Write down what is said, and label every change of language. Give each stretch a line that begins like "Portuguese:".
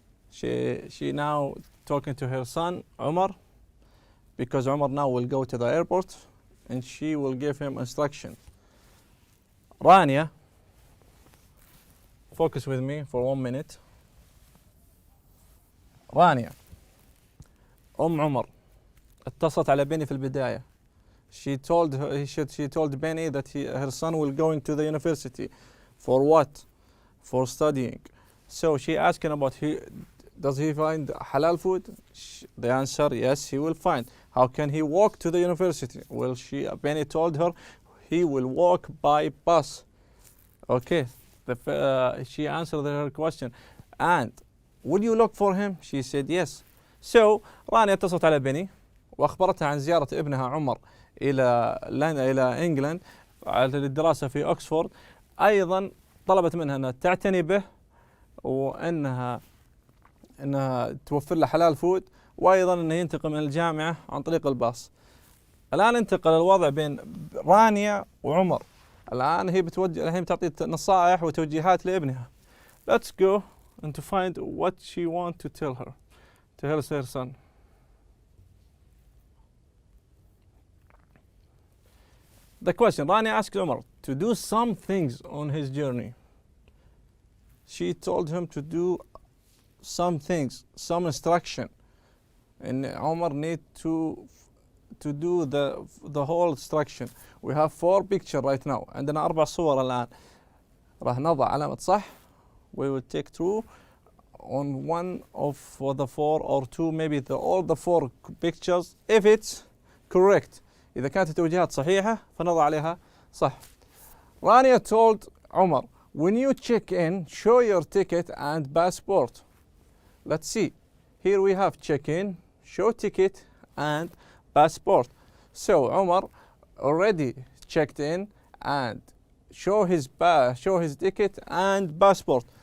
English: She now talking to her son Omar, because Omar now will go to the airport and she will give him instruction. Rania, focus with me for 1 minute.
Arabic: رانيا عمر اتصلت على بيني في البداية.
English: She told Benny that her son will going to the university. For what? For studying. So she asking about does he find halal food? The answer, yes, he will find. How can he walk to the university? Well, Benny told her he will walk by bus. Okay, she answered her question. And will you look for him? She said yes.
Arabic: So رانيا اتصلت على بني واخبرتها عن زيارة ابنها عمر الى انجلند للدراسة في اوكسفورد. ايضا طلبت منها انها تعتني به وانها توفر له حلال فود، وايضا انه ينتقل من الجامعة عن طريق الباص. الان انتقل الوضع بين رانيا وعمر. الان هي بتعطي نصائح وتوجيهات لابنها.
English: Let's go and to find what she want to tell her son. The question, Rania asked Omar to do some things on his journey. She told him to do some things, some instruction, and Omar need to do the whole instruction. We have 4 pictures right now.
Arabic: عندنا 4 صور الآن. راح نضع علامة صح.
English: We will take 2 on one of the 4 or 2, maybe all the 4 pictures if it's correct.
Arabic: إذا كانت التوجيهات صحيحة فنضع عليها صح.
English: Rania told Omar, when you check in, show your ticket and passport. Let's see. Here we have check in, show ticket and passport. So Omar already checked in and show his ticket and passport.